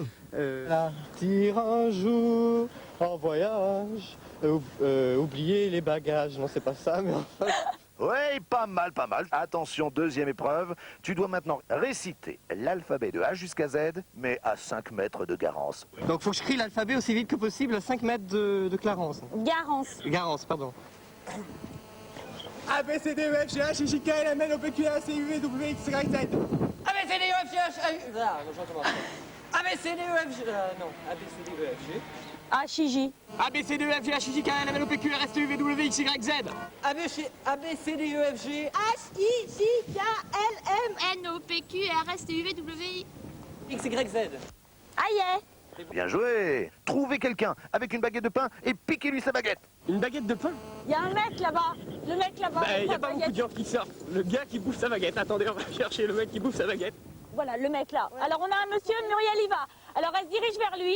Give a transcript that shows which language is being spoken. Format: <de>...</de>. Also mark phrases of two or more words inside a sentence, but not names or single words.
<fr>Partir un jour en voyage, oublier les bagages, non c'est pas ça, mais enfin... Oui, pas mal, pas mal. Attention, deuxième épreuve. Tu dois maintenant réciter l'alphabet de A jusqu'à Z, mais à 5 mètres de Garance. Donc faut que je crie l'alphabet aussi vite que possible à 5 mètres de Clarence. Garance. Garance, pardon. A, B, C, D, E, F, G, H, I, J, K, L, M, N, O, P, Q, R, S, T, U, V, W, X, Y, Z. A, B, C, D, E, F, G, H, A, B, C, D, E, F, G... non, A, B, C, D, E, F, G... H-I-J. A, B, C, D, E, F, G, H, I, J, K, L, M, N, O, P, Q, R, S, T, U, V, W, X, Y, Z. A, B, C, D, E, F, G... H-I-J-K-L-M-N-O-P-Q-R-S-T-U-V-W. X, Y, Z. Aïe! Bien joué! Trouvez quelqu'un avec une baguette de pain et piquez-lui sa baguette. Une baguette de pain? Il y a un mec là-bas. Le mec là-bas. Il n'y a avec pas sa beaucoup de baguette. gens qui sortent. Le gars qui bouffe sa baguette. Attendez, on va chercher le mec qui bouffe sa baguette. Voilà, le mec là. Alors on a un monsieur, Muriel y va. Alors elle se dirige vers lui.</fr>